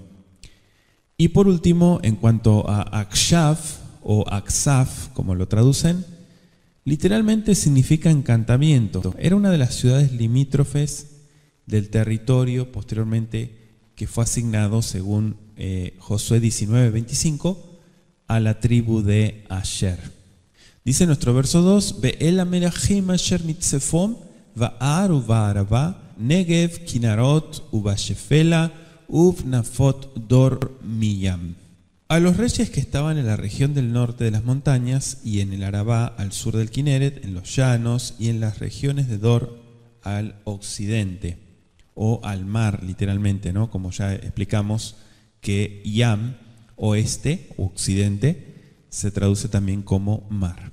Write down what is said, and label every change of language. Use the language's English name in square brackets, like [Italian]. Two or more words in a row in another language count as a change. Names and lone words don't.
[Spanish] Y por último, en cuanto a Akshav o Aksaf, como lo traducen, literalmente significa encantamiento. Era una de las ciudades limítrofes del territorio posteriormente que fue asignado, según Josué 19:25, a la tribu de Asher. Dice nuestro verso 2: [Hebrew] ואל המלכים אשר מצפון בהר ובערבה נגב כנרות ובשפלה ובנפות דור מים. [Spanish] A los reyes que estaban en la región del norte de las montañas y en el Arabá al sur del Kineret, en los llanos y en las regiones de Dor al occidente, o al mar literalmente, ¿no? Como ya explicamos que Yam, oeste o occidente, se traduce también como mar.